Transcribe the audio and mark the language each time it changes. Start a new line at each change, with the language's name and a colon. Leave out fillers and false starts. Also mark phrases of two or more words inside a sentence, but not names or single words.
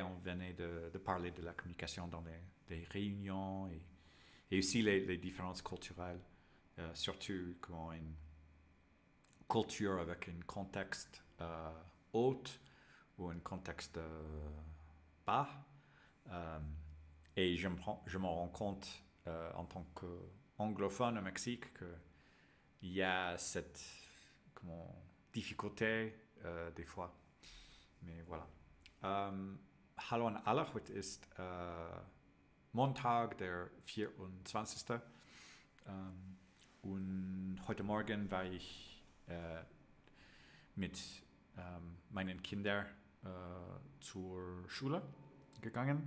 French: On venait de parler de la communication dans des réunions et aussi les différences culturelles, surtout comment une culture avec un contexte haut ou un contexte bas. Et je me rends compte en tant qu'anglophone au Mexique qu'il y a cette difficulté des fois. Mais voilà.
German: Hallo an alle, heute ist Montag, der 24. Und heute Morgen war ich mit meinen Kindern zur Schule gegangen.